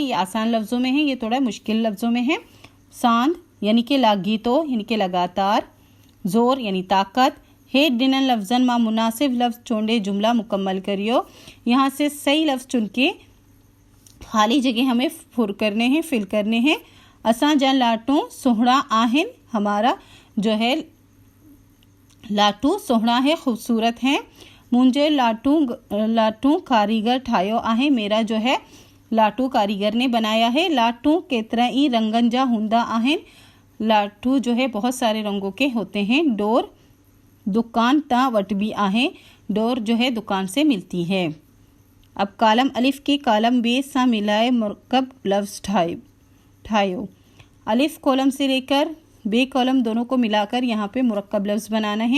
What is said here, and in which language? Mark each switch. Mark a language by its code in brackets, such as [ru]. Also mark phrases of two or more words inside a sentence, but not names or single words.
[hi] ये आसान लफ्ज़ों में है, ये थोड़ा मुश्किल लफ्ज़ों में है। सांद यानी कि लागीतो यानी कि लगातार, जोर यानी ताकत। [sd] हेठ डिनन लफ्ज़न मां मुनासिब लफ्ज़ चोंडे जुमला मुकम्मल करियो। [hi] यहाँ से सही लफ्ज़ चुन के खाली जगह हमें फुर करने हैं, फिल करने हैं। [sd] असां जा लाटू सोहणा आहिन, [hi] हमारा जो है लाटू सोहणा है, खूबसूरत है। [sd] मुंहिंजे लाटू कारीगर ठाहियो आहे, [hi] मेरा जो है लाटू कारीगर ने बनाया है। [sd] लाटू केतिरा ई रंगन जा हूंदा आहिनि, [hi] लाटू जो है बहुत सारे रंगों के होते हैं। [sd] डोर दुकान ता वटबी आहे, [hi] डोर जो है दुकान से मिलती है। [sd] अब कालम अलिफ के कालम बे सा मिलाए मुरक्कब लफ्ज़ ठायो। [hi] अलिफ कॉलम से लेकर बे कॉलम दोनों को मिलाकर यहाँ पे मुरक्कब लफ्ज़ बनाना है।